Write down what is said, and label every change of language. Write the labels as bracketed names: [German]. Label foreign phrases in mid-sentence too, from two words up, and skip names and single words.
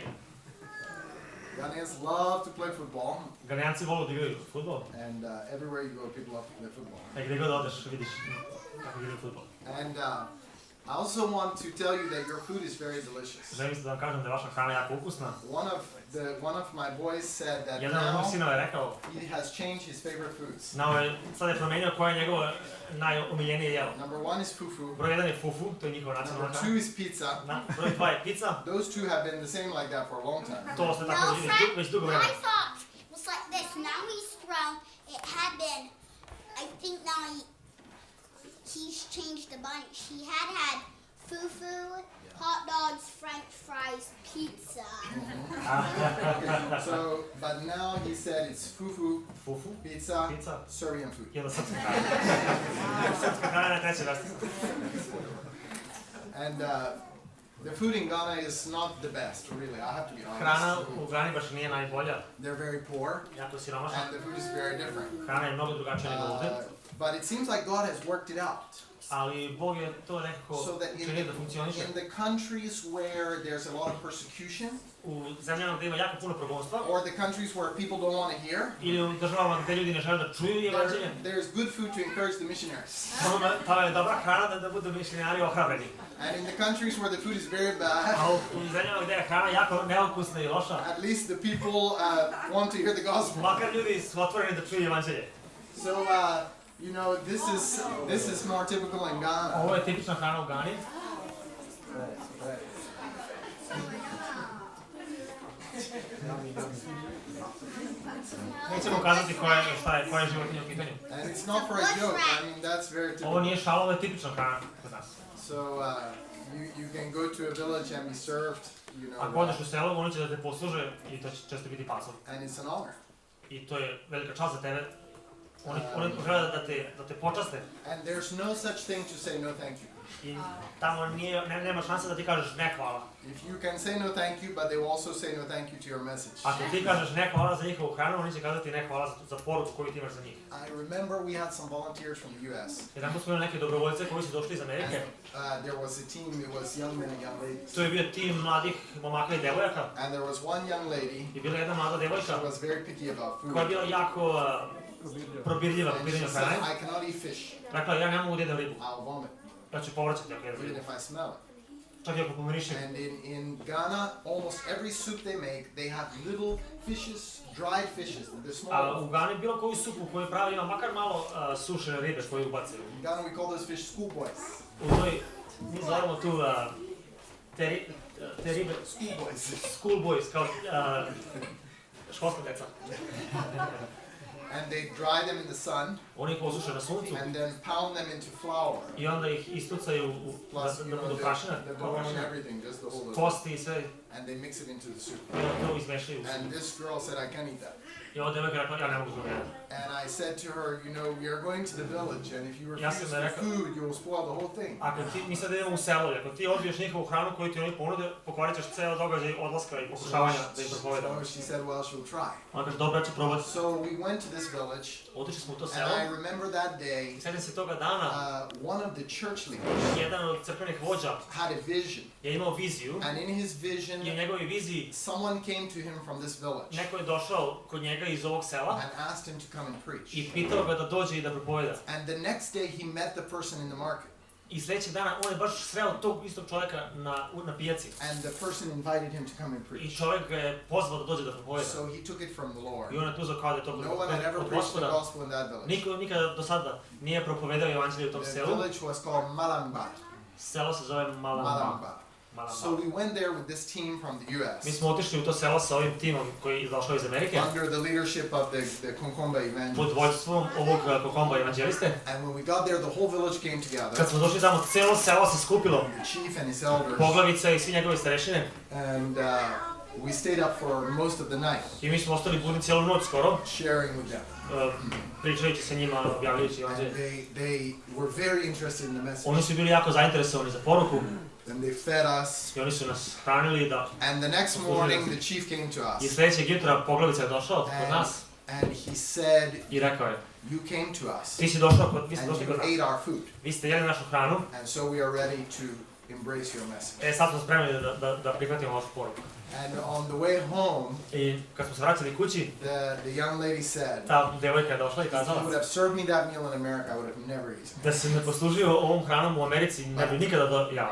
[English] Ghanaians love to play football, [Serbian] Ganijanci vole da igraju fudbal. [English] and everywhere you go, people love to play football. [Serbian] Gdje god odeš vidiš kako igraju fudbal. [English] And I also want to tell you that your food is very delicious. [Serbian] Želim da vam kažem da je vaša hrana jako ukusna. [English] One of my boys said that [Serbian] Jedan od mojih [English] now [Serbian] sinova je rekao, [English] he has changed his favorite foods. [Serbian] sad je promenio koje je njegovo najomiljenije jelo. [English] Number 1 is fufu. [Serbian] Broj 1 je fufu, to je njihova nacionalna [English] Number [Serbian] hrana. [English] 2 is pizza. [Serbian] Broj 2 je pizza, [English] Those two have been the same like that for a long time. [Serbian] to ste tako već dugo [English] I [Serbian] vremena. [English] thought it was like this. Now he's thrown. It had been. I think now he's changed a bunch. He had fufu, hot dogs, French fries, pizza. So, but now he said it's fufu, Fufu, pizza, pizza, Serbian food. [Serbian] jedna srpska hrana. Srpska hrana je treće vrste. [English] And the food in Ghana is not the best, really. I have to be [Serbian] Hrana [English] honest. [Serbian] u Gani baš nije najbolja, [English] They're very poor, [Serbian] jako siromašna. [English] and the food is very different. [Serbian] Hrana je mnogo drugačija nego ovde, [English] But it seems like God has worked it out. [Serbian] ali Bog je to nekako [English] So that [Serbian] činio da funkcioniše. [English] in the countries where there's a lot of persecution, [Serbian] U zemljama gde ima jako puno progonstva, [English] or the countries where people don't want to hear, [Serbian] ili u državama gde ljudi ne žele da čuju jevanđelje, [English] there's good food to encourage the missionaries. [Serbian] tamo je dobra hrana da budu mišljenari ohrabreni. [English] And in the countries where the food is very bad, [Serbian] A u zemljama gde je hrana jako neukusna i loša, [English] at least the people want to hear the gospel. [Serbian] makar ljudi su otvoreni da čuju jevanđelje. [English] So, you know, this is more typical in Ghana. [Serbian] Ovo je tipična hrana u Gani. Nećemo kazati koja je životinja u pitanju. [English] And it's not for a joke. I mean, that's very [Serbian] Ovo [English] typical. [Serbian] nije šala, ovo je tipična hrana kod nas. [English] So, you can go to a village and be served, you know, [Serbian] Ako odeš u selo, oni će da te posluže i to će često biti pasovi. [English] and it's an honor. [Serbian] I to je velika čast za tebe. Oni žele da te počaste. [English] And there's no such thing to say no thank you. [Serbian] I tamo nema šanse da ti kažeš ne hvala. [English] If you can say no thank you, but they will also say no thank you to your message. [Serbian] Ako ti kažeš ne hvala za njihovu hranu, oni će kazati ne hvala za poruku koju ti imaš za njih. [English] I remember we had some volunteers from the US. [Serbian] Jedan put smo imali neke dobrovoljce koji su došli iz Amerike. [English] There was a team, it was young men and young ladies. [Serbian] To je bio tim mladih momaka i devojaka. [English] And there was one young lady, [Serbian] I bila jedna mlada devojka [English] she was very picky about food. [Serbian] koja je bila jako probirljiva po [English] And she [Serbian] pitanju [English] said, [Serbian] hrane. [English] I cannot eat fish. [Serbian] Rekla, ja ne mogu da jedem ribu. [English] I'll vomit, [Serbian] Ja ću povraćati ako jedem [English] even [Serbian] ribu. [English] if I smell it. [Serbian] Čak i ako pomirišem. [English] And in Ghana, almost every soup they make, they have little fishes, dried fishes, the small [Serbian] A [English] ones. [Serbian] u Gani bilo koju supu koju pravi ima makar malo sušene ribe koje ubacaju. [English] In Ghana, we call those fish schoolboys. [Serbian] U toj, mi zovemo tu te ribe [English] school boys, [Serbian] kao školska deca. [English] And they dry them in the sun, [Serbian] Oni ih posuše na suncu [English] and then pound them into flour. [Serbian] i onda ih istucaju [English] Plus, [Serbian] da budu prašine, [English] the [Serbian] kao [English] bone and [Serbian] prašine, [English] everything, just the whole [Serbian] kosti i sve, [English] and they mix it into the soup. [Serbian] i onda to izmešaju. [English] And this girl said, I can't eat that. [Serbian] I ova devojka rekla, ja ne mogu to jedem. [English] And I said to her, you know, we are going to the village, and if you [Serbian] Ja sam [English] refuse [Serbian] joj [English] the [Serbian] rekao- [English] food, you will spoil the whole thing. [Serbian] Ako ti, mi sad idemo u selo, i ako ti odbiješ njihovu hranu koju ti oni ponude, pokvarit ćeš ceo događaj odlaska i pokušavanja da im propovedamo. [English] So she said, well, she'll try. [Serbian] Ona kaže, dobro, ja ću probati. [English] So we went to this village, [Serbian] Otišli smo u to [English] and [Serbian] selo, [English] I remember that day, [Serbian] i sjećam se toga dana, [English] one of the church leaders [Serbian] jedan od crkvenih vođa [English] had a vision, [Serbian] je imao viziju, [English] and in his vision, [Serbian] i u njegovoj viziji [English] someone came to him from this village [Serbian] neko je došao kod njega iz ovog sela [English] and asked him to come and preach. [Serbian] i pitao ga da dođe i da propoveda. [English] And the next day he met the person in the market, [Serbian] I sljedećeg dana on je baš sreo tog istog čovjeka na pijaci. [English] and the person invited him to come and [Serbian] I [English] preach. [Serbian] čovjek ga je pozvao da dođe da propoveda. [English] So he took it from the Lord. [Serbian] I on je tu uzeo kao da je to [English] No one had ever [Serbian] od [English] preached the [Serbian] Gospoda. [English] gospel in that village. [Serbian] Niko nikada do sada nije propovedao evanđelje u tom [English] The [Serbian] selu. [English] village was called Malangbar. [Serbian] Selo se zove Malamba. Malangbar. [English] So we went there with this team from the [Serbian] Mi U.S. smo otišli u to selo sa ovim timom koji je došao iz Amerike, [English] under the leadership of the Konkomba [Serbian] pod [English] evangelist. [Serbian] vođstvom ovog Pokomba evanđeliste. [English] And when we got there, the whole village came together. [Serbian] Kad smo došli tamo, celo selo se skupilo, [English] The chief and his elders. [Serbian] poglavica i svi njegovi starešine. [English] And we stayed up for most of the night, [Serbian] I mi smo ostali budni cijelu noć skoro, [English] sharing with them. [Serbian] pričajući sa njima, objavljajući [English] And [Serbian] evanđelje. [English] they were very interested in the message. [Serbian] Oni su bili jako zainteresovani za poruku [English] And they fed us. [Serbian] i oni su nas hranili da... [English] And the next morning, the chief came to [Serbian] I [English] us. [Serbian] sljedećeg jutra poglavica je došao kod nas [English] And he said, [Serbian] i rekao je, [English] you came to us. [Serbian] vi ste došli kod [English] And [Serbian] nas, [English] you ate our food. [Serbian] vi ste jeli našu hranu, [English] And so we are ready to embrace your message. [Serbian] sad smo spremni da prihvatimo vašu poruku. [English] And on the way home, [Serbian] I kad smo se vraćali kući, [English] the young lady said, [Serbian] ta devojka je došla i [English] if you [Serbian] kazala [English] would have served me that meal in America, I would have never eaten. [Serbian] da se me poslužio ovom hranom u Americi, ne bi nikada jao.